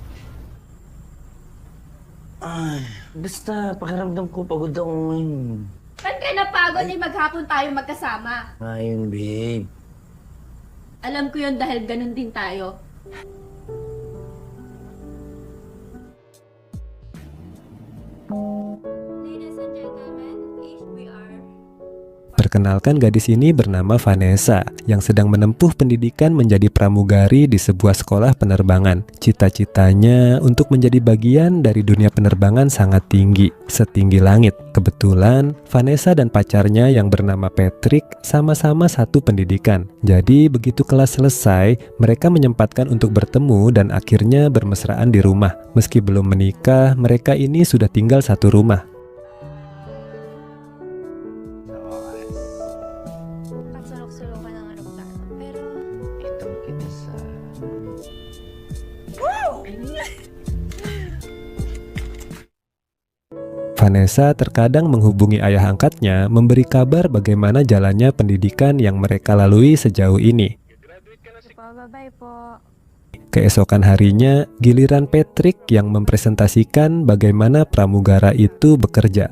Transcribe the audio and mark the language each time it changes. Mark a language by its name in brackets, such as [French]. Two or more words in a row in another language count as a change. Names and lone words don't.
[Filipino] Ay, basta pakiramdam ko pagod ako ngayon. Ba't ka napagod eh maghapon tayo magkasama? Ayun, babe. Alam ko yun dahil ganun din tayo. [English] Ladies and gentlemen, HBR. [Indonesian] Perkenalkan, gadis ini bernama Vanessa yang sedang menempuh pendidikan menjadi pramugari di sebuah sekolah penerbangan. Cita-citanya untuk menjadi bagian dari dunia penerbangan sangat tinggi, setinggi langit. Kebetulan Vanessa dan pacarnya yang bernama Patrick sama-sama satu pendidikan. Jadi begitu kelas selesai, mereka menyempatkan untuk bertemu dan akhirnya bermesraan di rumah. Meski belum menikah, mereka ini sudah tinggal satu rumah. [Filipino] Sulok-sulok ka ng aeroplano. Pero Ito kita sa... [Indonesian] Vanessa terkadang menghubungi ayah angkatnya memberi kabar bagaimana jalannya pendidikan yang mereka lalui sejauh ini. [Filipino] bye-bye po. [Indonesian] Keesokan harinya, giliran Patrick yang mempresentasikan bagaimana pramugara itu bekerja.